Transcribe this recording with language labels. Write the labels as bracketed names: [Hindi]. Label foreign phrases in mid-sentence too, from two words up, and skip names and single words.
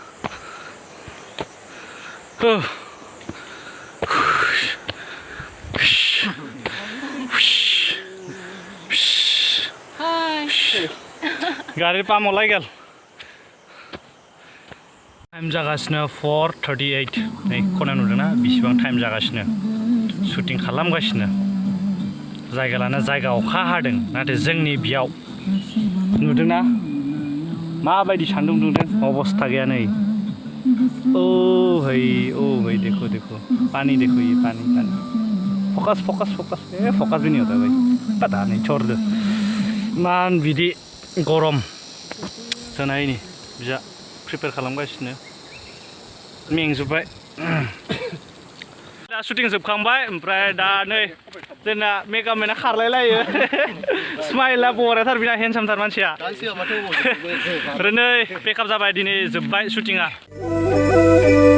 [Bodo] गारि पाम्पआव लायगोन टाइम जागासिनो 4:38 नै खना नुदोंना बेसेबां टाइम जागासिनो शुटिं खालामगासिनो जायगा लाना जायगा अखा हादों नाथाय जोंनि बेयाव नुदोंना माबायदि सान्दुं दुंदों अबस्था गैया नै [Hindi] ओ भाई देखो देखो पानी देखो ये पानी पानी फोकस फोकस फोकस फोकस भी नहीं होता भाई पता नहीं छोड़ दो [Bodo] मान बिदि गरम जोंना नै बिजा प्रिपेयार खालामगासिनो मेंजोब्बाय दा शुटिं जोबखांबाय ओमफ्राय दा नै जोंना मेकआपमेना खारलायलायो स्माइला बराथार बिना हेन्डसामथार मानसिया आरो नै पेकआप जाबाय दिनै जोब्बाय शुटिंआ